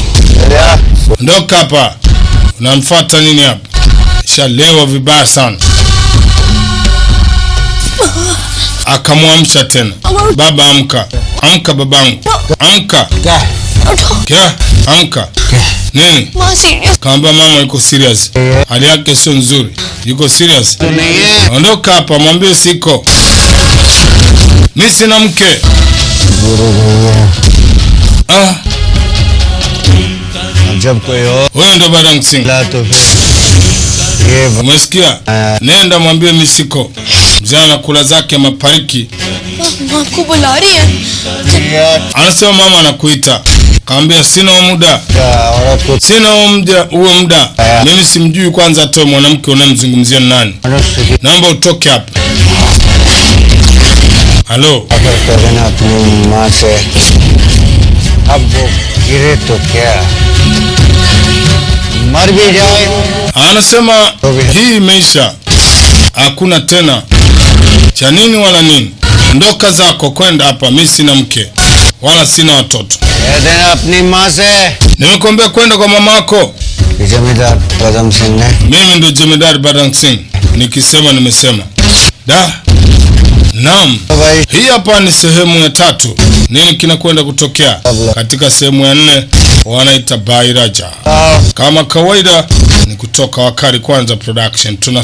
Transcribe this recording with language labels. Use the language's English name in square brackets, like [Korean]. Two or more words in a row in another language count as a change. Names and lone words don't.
[Swahili] Ndoka hapa. Unamfuata nini hapa? Shalewa vibaya sana. Akamwamsha tena. Baba amka. Amka babangu. Amka. Kia. Amka. Nini? [Hindi] माँ सीरियस [Swahili] Kaamba mama yuko serious. Hali yake sio nzuri. Yuko serious. Ondoka hapa, mwambie siko. Mimi sina mke. Ah, [Hindi] जब कोई और [Swahili] wewe ndo Badang Singh. [Hindi] ला तो फिर ये [Swahili] Umesikia? Nenda mwambie mimi siko. Mzee anakula zake mapariki. [Hindi] माँ आपको बुला रही है [Swahili] Anasema mama anakuita. Kaambia sina muda. [Hindi] औरत को [Swahili] Sina huo muda. Mimi simjui kwanza atoe mwanamke unamzungumzia nani. [Hindi] मनुष्य की [Swahili] Naomba utoke hapa. Halo. [Hindi] अगर कहे ना अपनी माँ से अब वो गिरे तो क्या मर भी जाए [Swahili] Anasema hii imeisha. Hakuna tena cha nini wala nini. Ondoka zako kwenda hapa, mimi sina mke wala sina watoto. [Hindi] कह देना अपनी माँ से [Swahili] Nimekwambia kwenda kwa mamako. [Hindi] कि जमींदार पदम सिंह ने [Swahili] Mimi ndo Jemedari Badang Singh. Nikisema nimesema. Da. Naam. [Hindi] भाई [Swahili] Hii hapa ni sehemu ya 3. Nini kinakwenda kutokea? Katika sehemu ya 4 wanaita Bairaja. [Hindi] आओ [Swahili] Kama kawaida ni kutoka Wakari Kwanza Production.